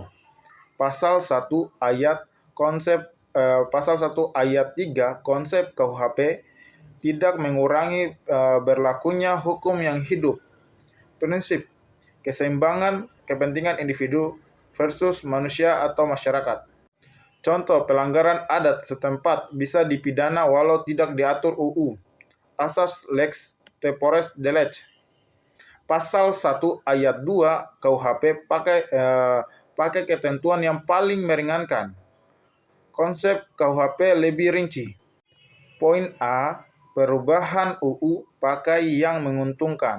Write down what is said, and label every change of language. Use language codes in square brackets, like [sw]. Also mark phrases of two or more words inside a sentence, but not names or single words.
[id] Pasal 1 ayat 3 konsep KUHP tidak mengurangi berlakunya hukum yang hidup. Prinsip, keseimbangan kepentingan individu versus manusia atau masyarakat. Contoh, pelanggaran adat setempat bisa dipidana walau tidak diatur UU. [la] Asas lex temporis delicti. [id] Pasal 1 ayat 2 KUHP pakai ketentuan yang paling meringankan. Konsep KUHP lebih rinci. Poin A, perubahan UU pakai yang menguntungkan.